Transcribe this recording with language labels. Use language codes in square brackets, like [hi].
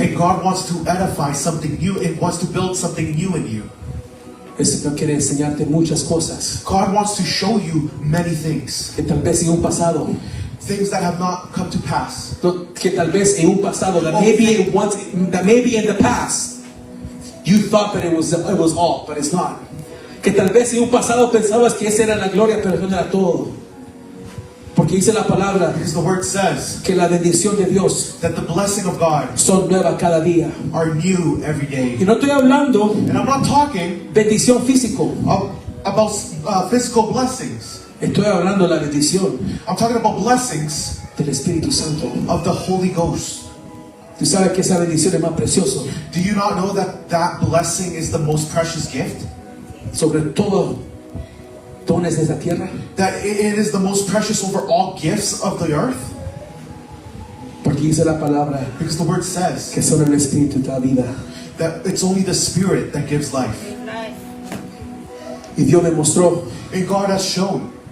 [en] And God wants to edify something new. It wants to build something new in you. [es] El Señor quiere enseñarte muchas cosas [en] God wants to show you many things. [es] que tal vez en un pasado, [en] Things that have not come to pass. [es] que tal vez en un pasado, [en] that maybe in the past you thought that it was all, but it's not. [es] Que tal vez en un pasado pensabas que esa era la gloria, pero eso no era todo. Porque dice la palabra [en] Because the word says [es] que la bendición de Dios [en] that the blessing of God [es] son nuevas cada día. [en] are new every [es] Y [en] day. [es] no estoy hablando [en] And I'm not talking [es] bendición físico, [en] about physical blessings. [es] estoy hablando de la bendición [en] I'm talking about blessings [es] del Espíritu Santo. [en] of the Holy Ghost. [es] Tú sabes que esa bendición es más preciosa [en] Do you not know that that blessing is the most precious gift? [es] sobre todo dones de esta tierra. [en] That it is the most precious over all gifts of the earth? [es] Porque dice la palabra [en] Because the word says [es] que solo el Espíritu da vida. [en] that it's only the Spirit that gives life. [es] Y Dios me mostró [en] And God has shown.